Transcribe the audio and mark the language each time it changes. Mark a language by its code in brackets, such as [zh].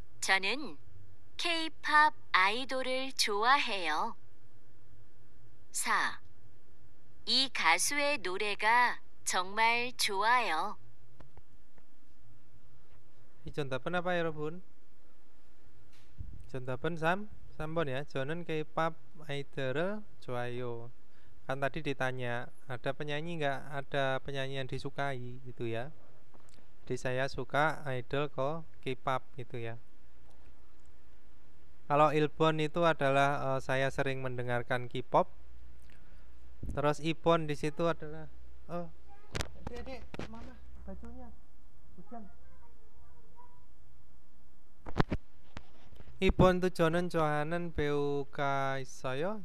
[ko] 저는 K-팝 아이돌을 좋아해요. 4. 이 가수의 노래가 정말 좋아요. 이 정답은 [id] apa [ko] 여러분? 정답은 3번 ya. 저는 K-pop idol 좋아요. [id] Kan tadi ditanya ada penyanyi nggak? Ada penyanyi yang disukai gitu ya. Jadi saya suka idol K-pop gitu ya. Kalau Ilbon itu adalah saya sering mendengarkan K-pop. Terus Ibon di situ adalah Dek, mana bajunya? Hujan. [ko] 이번 저는 좋아하는 배우가 있어요.